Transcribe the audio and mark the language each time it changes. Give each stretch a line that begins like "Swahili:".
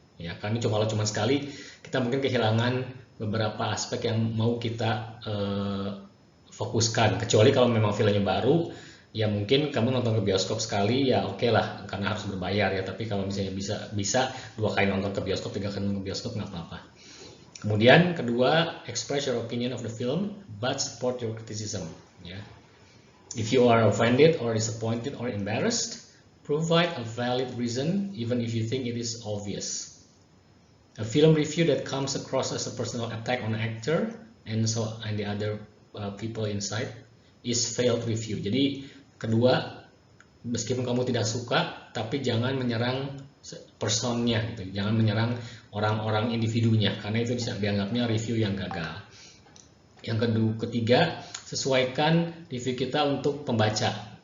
Indonesian: Ya, karena kalau cuma sekali, kita mungkin kehilangan beberapa aspek yang mau kita fokuskan. Kecuali kalau memang filmnya baru, ya mungkin kamu nonton ke bioskop sekali, ya oke lah, karena harus berbayar ya. Tapi kalau misalnya bisa 2 kali nonton ke bioskop, 3 kali nonton ke bioskop, nggak apa-apa. Kemudian kedua,
English: express your opinion of the film, but support your criticism.
Indonesian: Ya.
English: If you are offended or disappointed or embarrassed, provide a valid reason even if you think it is obvious. A film review that comes across as a personal attack on an actor and the other people inside is failed review.
Indonesian: Jadi kedua, meskipun kamu tidak suka, tapi jangan menyerang personnya gitu. Jangan menyerang orang-orang individunya, karena itu bisa dianggapnya review yang gagal. Yang ketiga, sesuaikan review kita untuk pembaca.